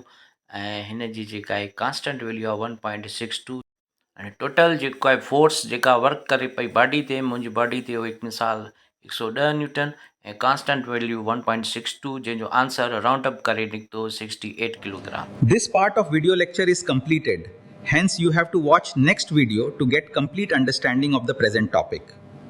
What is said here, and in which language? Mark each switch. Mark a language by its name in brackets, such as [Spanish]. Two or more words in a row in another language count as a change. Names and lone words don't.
[Sindhi] ऐं हिन जी जेका आहे [English] constant value [Sindhi] आहे 1.62। हाणे टोटल जेको आहे फोर्स जेका वर्क करे पई बॉडी ते, मुंहिंजी बॉडी ते हिकु मिसाल 110 न्यूटन ऐं [English] constant value [Sindhi] 1.62, जंहिंजो आंसर [English] round up [Sindhi] करे निकितो 68 किलोग्राम। [English] This part of video lecture is completed. Hence, you have to watch next video to get complete understanding of the present topic.